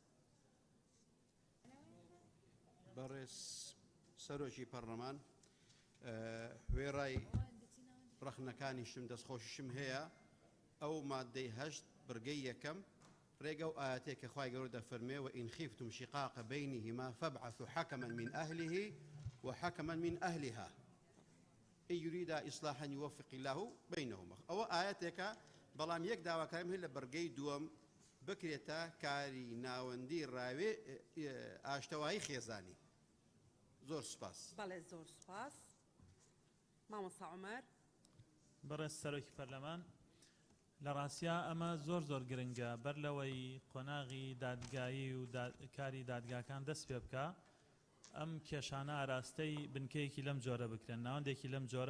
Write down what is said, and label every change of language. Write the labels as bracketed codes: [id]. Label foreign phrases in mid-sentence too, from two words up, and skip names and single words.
[ckb] بەڕێز سەرۆکی پەرلەمان وێڕای ڕەخنەکانیشم دەستخۆشیشم هەیە ئەو مادەی هەشت بڕگەی یەکەم ڕێگە و ئاەتێک کە خوای گەورە دەفەرمێ [ar] وئین خیفتم شقاق بینهما فابعثوا حكما من أهله وحكما من أهلها إن يريد إصلاحا يوفق الله بينهما أو آياتك [ckb] بەڵام یەک داواکارم هەیە لە بەرگەی دووەم بکرێتە کاری ناوەندی ڕاوێ ئاشتەوایی خێزانی. زۆر سوپاس. بەڵێ زۆر سوپاس. مامۆستا عومەر. بەڕێز سەرۆکی پەرلەمان لە ڕاستیا ئەمە زۆر گرنگە بەر لەوەی قۆناغی دادگایی و کاری دادگاکان دەست پێ بکە ئەم کێشانە ئاراستەی بنکەیەکی لەم جۆرە بکرێن ناوەندێکی لەم جۆرە